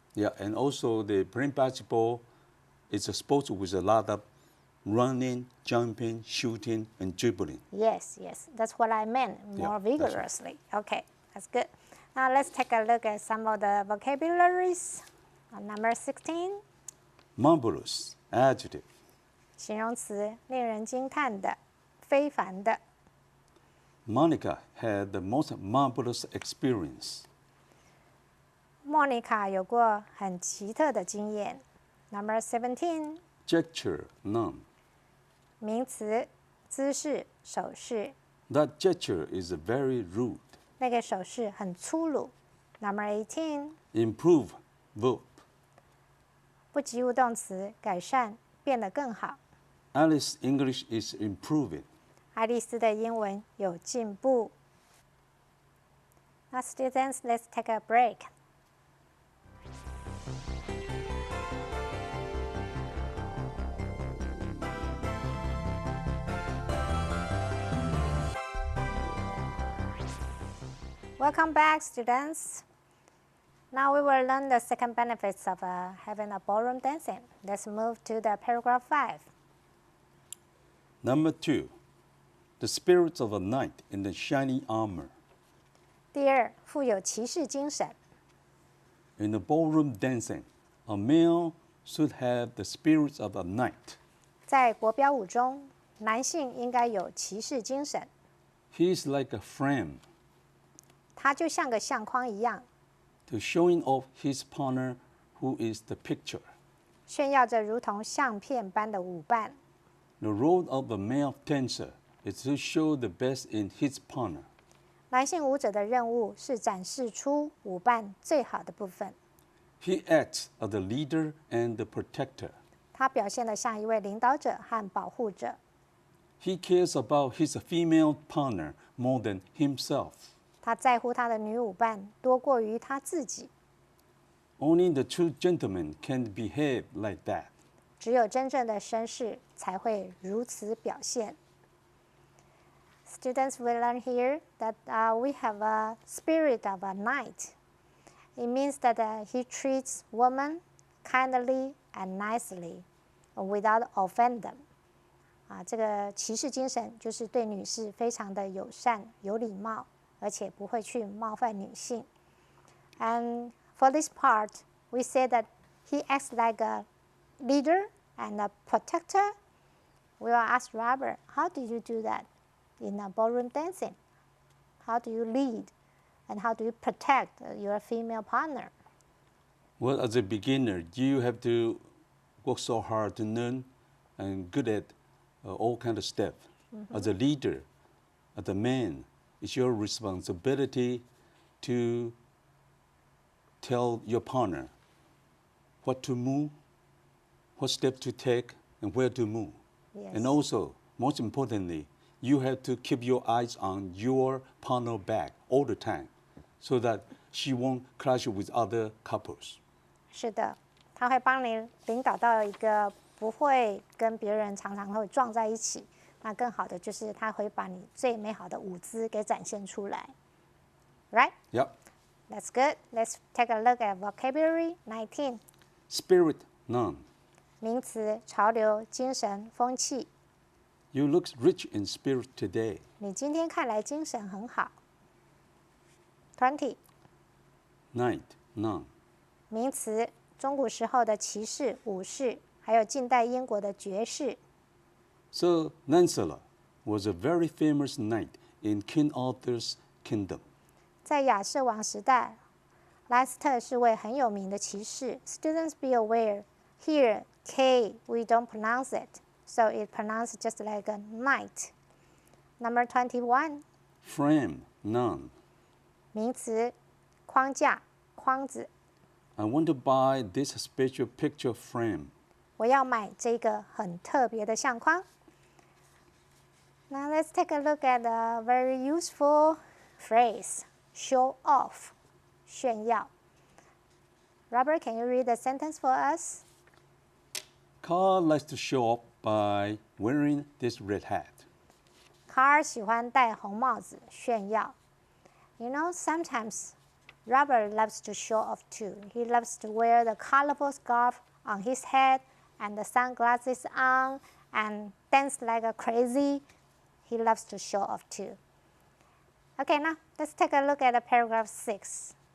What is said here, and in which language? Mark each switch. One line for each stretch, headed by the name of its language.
English: Yeah, and also the playing basketball is a sport with a lot of running, jumping, shooting, and dribbling. Yes, yes, that's what I meant, more vigorously. Okay, that's good. Now let's take a look at some of the vocabularies. Number 16. Marvelous, adjective.
Chinese: 形容词，令人惊叹的，非凡的。
English: Monica had the most marvelous experience.
Chinese: Monica 有过很奇特的经验。
English: Number 17. Gesture, noun.
Chinese: 名词，姿势、手势。
English: That gesture is very rude.
Chinese: 那个手势很粗鲁。
English: Number 18. Improve, verb.
Chinese: 不及物动词，改善，变得更好。
English: Alice's English is improving.
Chinese: 爱丽丝的英文有进步。
English: Now, students, let's take a break. Welcome back, students. Now we will learn the second benefits of having a ballroom dancing. Let's move to the paragraph 5. Number 2, the spirits of a knight in the shining armor.
Chinese: 第二，富有骑士精神。
English: In the ballroom dancing, a male should have the spirits of a knight.
Chinese: 在国标舞中，男性应该有骑士精神。
English: He is like a frame
Chinese: 他就像个相框一样，
English: to showing off his partner who is the picture.
Chinese: 炫耀着如同相片般的舞伴。
English: The role of a male dancer is to show the best in his partner.
Chinese: 男性舞者的任务是展示出舞伴最好的部分。
English: He acts as the leader and the protector.
Chinese: 他表现得像一位领导者和保护者。
English: He cares about his female partner more than himself.
Chinese: 他在乎他的女舞伴多过于他自己。
English: Only the true gentleman can behave like that.
Chinese: 只有真正的绅士才会如此表现。
English: Students will learn here that we have a spirit of a knight. It means that he treats women kindly and nicely, without offend them.
Chinese: 这个骑士精神就是对女士非常的友善、有礼貌，而且不会去冒犯女性。
English: And for this part, we say that he acts like a leader and a protector. We will ask Robert, how do you do that in a ballroom dancing? How do you lead and how do you protect your female partner? Well, as a beginner, you have to work so hard to learn and good at all kind of steps. As a leader, as a man, it's your responsibility to tell your partner what to move, what step to take, and where to move. Yes. And also, most importantly, you have to keep your eyes on your partner back all the time so that she won't clash with other couples.
Chinese: 是的，他会帮你领导到一个不会跟别人常常会撞在一起。那更好的就是他会把你最美好的舞姿给展现出来。
English: Right? Yep. That's good. Let's take a look at vocabulary 19. Spirit, none.
Chinese: 名词潮流、精神、风气。
English: You look rich in spirit today.
Chinese: 你今天看来精神很好。20.
English: Night, none.
Chinese: 名词中古时候的骑士、武士，还有近代英国的爵士。
English: Sir Lancelot was a very famous knight in King Arthur's kingdom.
Chinese: 在亚瑟王时代，莱斯特是位很有名的骑士。
English: Students be aware, here K we don't pronounce it, so it pronounced just like a knight. Number 21. Frame, none.
Chinese: 名词框架、框子。
English: I want to buy this special picture frame.
Chinese: 我要买这个很特别的相框。
English: Now let's take a look at a very useful phrase, show off, 炫耀。 Robert, can you read the sentence for us? Carl likes to show off by wearing this red hat.
Chinese: 卡尔喜欢戴红帽子炫耀。
English: You know, sometimes Robert loves to show off too. He loves to wear the colorful scarf on his head and the sunglasses on and dance like a crazy. He loves to show off too. Okay, now let's take a look at paragraph 6.